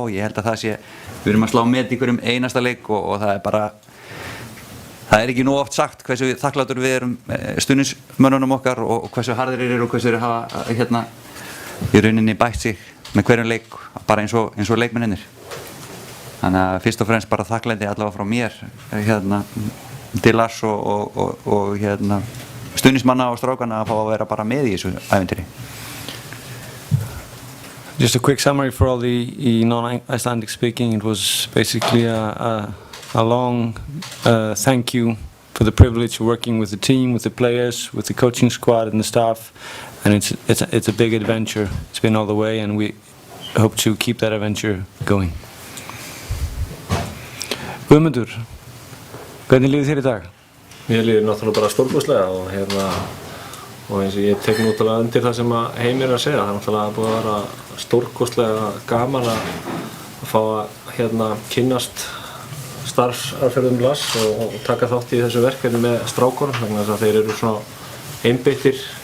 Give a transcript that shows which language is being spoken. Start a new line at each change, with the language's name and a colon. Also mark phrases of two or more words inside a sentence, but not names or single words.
Icelandic: Ég held að við erum að slá met í hverjum einasta leik og það er bara það er ekki nóg oft sagt hversu þakklátur við erum stuðningsmönnunum okkar og hversu harðir eru og hversu þeir hafa í rauninni bætt sig með hverjum leik bara eins og leikmennirnir. Þannig að fyrst og fremst bara þakklæti allavega frá mér til Lars og stuðningsmanna og strákana að fá að vera bara með í þessu ævintýri.
English: Just a quick summary for all the non-Icelandic speaking. It was basically a long thank you for the privilege of working with the team, with the players, with the coaching squad and the staff. And it's a big adventure. It's been all the way and we hope to keep that adventure going.
Icelandic: Fundur, hvernig líður þér í dag? Mér líður náttúrulega bara stórkostlega og eins og ég tek náttúrulega undir það sem Heimir að segja. Það er náttúrulega búið að vera stórkostlega gaman að fá að kynnast starfsaðferðum Lars og taka þátt í þessu verkefni með strákunum vegna þess að þeir eru svona einbeittir